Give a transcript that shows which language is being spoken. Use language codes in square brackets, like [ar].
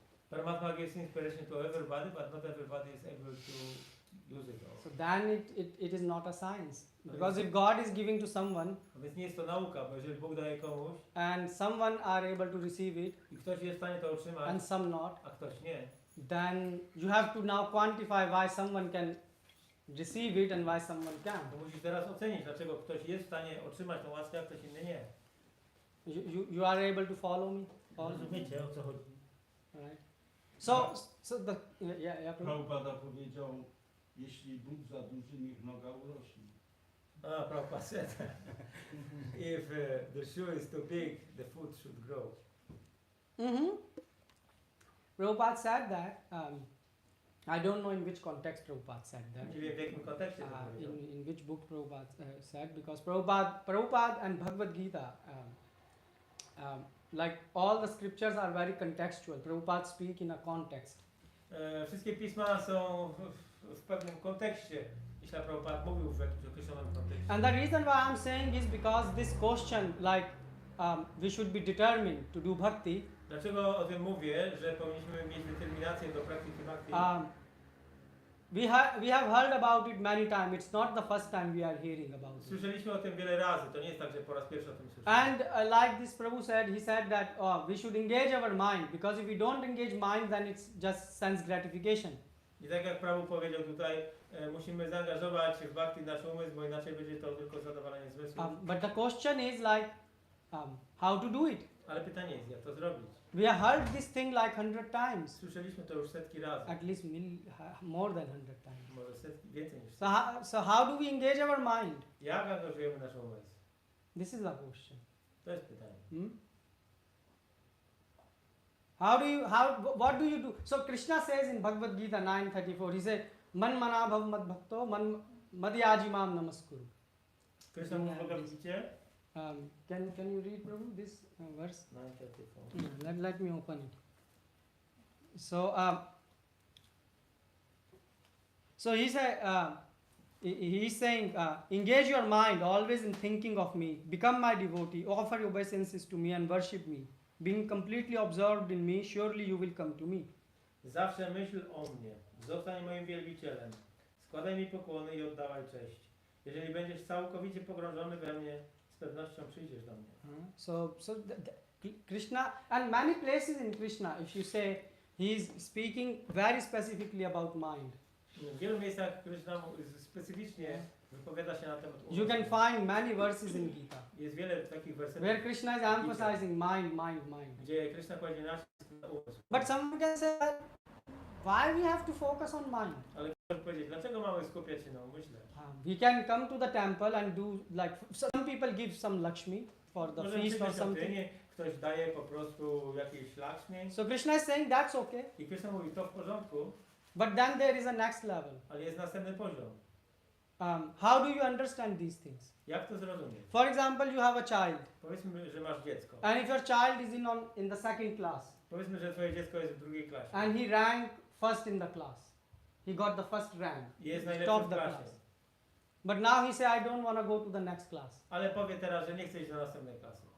[en] Paramatma gives inspiration to everybody, but not everybody is able to use it all. So then it is not a science. Because if God is giving to someone [pl] Więc nie jest to nauka, bo jeżeli Bóg daje komuś [en] and someone are able to receive it [pl] i ktoś jest w stanie to otrzymać, [en] and some not, [pl] a ktoś nie, [en] then you have to now quantify why someone can receive it and why someone can't. [pl] to musisz teraz ocenić, dlaczego ktoś jest w stanie otrzymać tą łaskę, a ktoś inny nie. [en] You are able to follow me? Follow? [pl] Rozumiecie, o co chodzi? [en] Right. So the yeah. [pl] Prabhupada powiedział, jeśli but za duży, niech noga urośnie. [en] Prabhupada said, if the shoe is too big, the foot should grow. Prabhupada said that. I don't know in which context Prabhupada said that. [pl] Nie wiem, w jakim kontekście to powiedział. [en] In which book Prabhupada said, because Prabhupada and Bhagavad-Gita, like all the scriptures are very contextual. Prabhupada speak in a context. [pl] Wszystkie pisma są w pewnym kontekście. Jeśli Prabhupada mówił w jakimś określonym kontekście. [en] And the reason why I'm saying is because this question, like we should be determined to do bhakti. [pl] Dlaczego o tym mówię, że powinniśmy mieć determinację do praktyki bhakti? [en] We have heard about it many times. It's not the first time we are hearing about it. [pl] Słyszeliśmy o tym wiele razy. To nie jest tak, że po raz pierwszy o tym słyszymy. [en] And like this Prabhu said, he said that we should engage our mind, because if we don't engage mind, then it's just sense gratification. [pl] I tak jak Prabhu powiedział tutaj, musimy zaangażować w bhakti nasz umysł, bo inaczej będzie to tylko zadowolenie zmysłu. [en] But the question is like, how to do it? [pl] Ale pytanie jest, jak to zrobić? [en] We have heard this thing like 100 times, [pl] Słyszeliśmy to już setki razy. [en] at least more than 100 times. [pl] Może setki, więcej niż [en] So [pl] setki. [en] so how do we engage our mind? [pl] Jak angażujemy nasz umysł? [en] This is the question. [pl] To jest pytanie. [en] What do you do? So Krishna says in Bhagavad-Gita 9:34, he said, [sa] Man mana bhav mad bhakto, mad yajimam namaskuru. [pl] Krishna mówi w Bhagavad-Gicie? [en] Can you read, Prabhu, this verse? 9:34. Let me open it. So he said, he's saying, engage your mind always in thinking of me, become my devotee, offer your obeisances to me and worship me. Being completely absorbed in me, surely you will come to me. [pl] Zawsze myśl o mnie. Zostań moim wielbicielem. Składaj mi pokłony i oddawaj cześć. Jeżeli będziesz całkowicie pogrążony we mnie, z pewnością przyjdziesz do mnie. [en] So Krishna, and many places in Krishna, if you say, he is speaking very specifically about mind. [pl] W wielu miejscach Krishna specyficznie wypowiada się na temat umysłu. [en] You can find many verses in Gita [pl] Jest wiele takich wersetów, [en] where Krishna is emphasizing mind. [pl] gdzie Krishna kładzie nacisk na umysł. [en] But someone can say, why we have to focus on mind? [pl] Ale chcę powiedzieć, dlaczego mamy skupiać się na umyśle? [en] We can come to the temple and do, like, some people give some Lakshmi for the [pl] Możemy [en] feast or [pl] przyjść na [en] something. [pl] świątynię, ktoś daje po prostu jakieś lakshmi [en] So Krishna is saying that's okay. [pl] i Krishna mówi, to w porządku, [en] But then there is a next level. [pl] ale jest następny poziom. [en] How do you understand these things? [pl] Jak to zrozumieć? [en] For example, you have a child, [pl] Powiedzmy, że masz dziecko. [en] and if your child is in the second class, [pl] Powiedzmy, że twoje dziecko jest w drugiej klasie. [en] and he ranked first in the class, he got the first rank, [pl] I jest [en] top [pl] najlepszy w [en] the [pl] klasie. [en] class. But now he say, I don't want to go to the next class. [pl] Ale powie teraz, że nie chce iść do następnej klasy.